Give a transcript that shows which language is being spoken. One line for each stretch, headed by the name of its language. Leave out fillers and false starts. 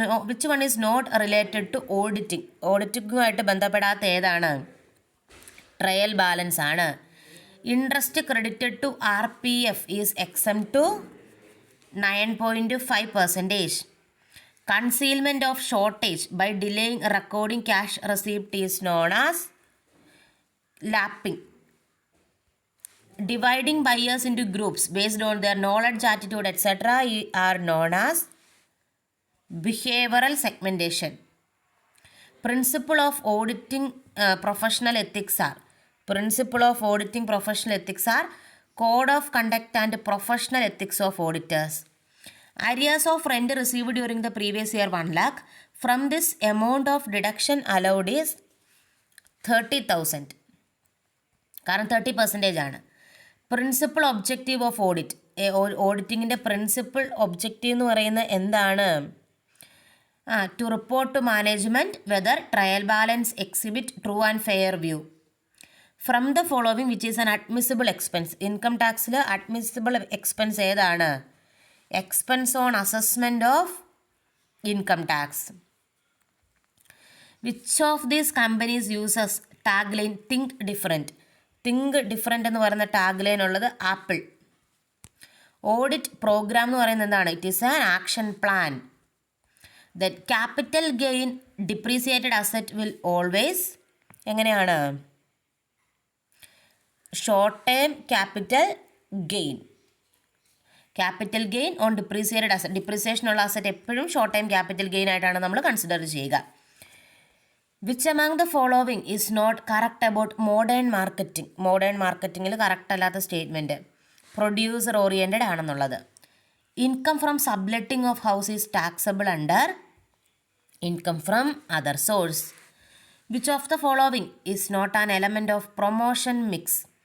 English: Which one is not related to auditing?
Malayalam: ഓഡിറ്റിങ്ങുമായിട്ട് ബന്ധപ്പെടാത്ത ഏതാണ്? Trial balance ആണ്.
English: Interest credited to RPF is exempt to 9.5%. Concealment of shortage by delaying recording cash receipt is known as lapping. Dividing buyers into groups based on their knowledge, attitude, etc. are known as behavioral segmentation. Principle of auditing professional ethics are. Principle of auditing professional ethics are code of conduct and professional ethics of auditors. Areas of rent received during the previous year 1 lakh. From this amount of deduction allowed is 30,000.
Malayalam: കാരണം 30% ആണ്.
English: Principal objective of audit.
Malayalam: ഓഡിറ്റിങ്ങിൻ്റെ principal objective എന്ന് പറയുന്നത് എന്താണ്?
English: To report to management whether trial balance exhibit true and fair view. From the following which is an admissible expense?
Malayalam: Income ടാക്സിൽ admissible expense ഏതാണ്?
English: Expense on assessment of income tax. Which of these companies uses tag line think different?
Malayalam: Think different എന്ന് പറയുന്ന tag line ഉള്ളത് apple. Audit programme എന്ന് പറയുന്നത് എന്താണ്?
English: It is an action plan. Then capital gain depreciated asset will always എങ്ങനെയാണ്? Short term capital gain. Capital gain on depreciated asset.
Malayalam: Depreciation ഉള്ള asset എപ്പോഴും short time capital gain ആയിട്ടാണ് നമ്മൾ consider ചെയ്യുക.
English: വിച്ച് among the following is not correct about modern marketing?
Malayalam: Modern മാർക്കറ്റിങ്ങിൽ correct അല്ലാത്ത statement producer oriented ആണെന്നുള്ളത്.
English: Income from subletting of house is taxable under income from other source. Which of the following is not an element of promotion mix?